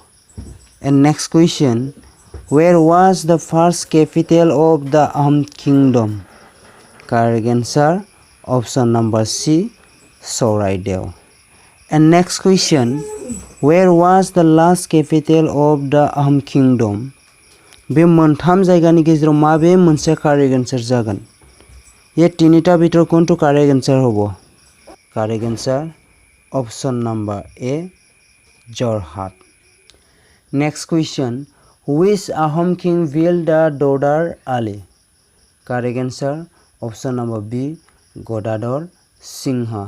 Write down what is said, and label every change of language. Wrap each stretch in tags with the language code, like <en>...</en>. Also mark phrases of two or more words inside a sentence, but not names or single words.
<en>And next question, where was the first capital of the Assam Kingdom? Correct answer, option number C, Soraideo. And next question, where was the last capital of the Assam Kingdom?</en> <brx>बे मोनथाम जायगानि गेजेराव माबे मोनसे</brx> <en>correct answer</en> <brx>जागोन?</brx> <as>এই তিনিটা ভিতৰ কোনটো</as> <en>correct answer</en> <as>হ'ব?</as> <en>Correct answer, option number A, Jorhat. Next question, which Assam king built the Dodar Ali? Correct answer, option number B, Godador Singha.</en>